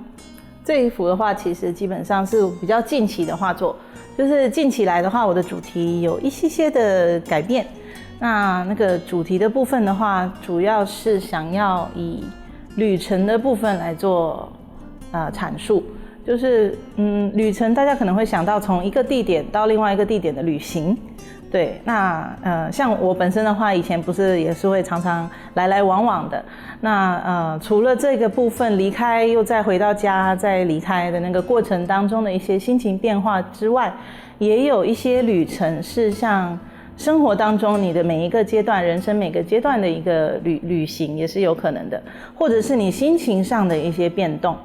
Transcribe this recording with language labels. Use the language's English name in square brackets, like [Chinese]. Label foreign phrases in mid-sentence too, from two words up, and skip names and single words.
[Chinese] 這一幅的話，其實基本上是比較近期的畫作，就是近期來的話，我的主題有一些的改變。那個主題的部分的話，主要是想要以旅程的部分來做闡述，就是旅程大家可能會想到從一個地點到另外一個地點的旅行。對，那像我本身的話，以前不是也是會常常來往往的。那除了這個部分離開又再回到家，再離開的那個過程當中的一些心情變化之外，也有一些旅程是像生活當中你的每一個階段，人生每個階段的一個旅行也是有可能的，或者是你心情上的一些變動。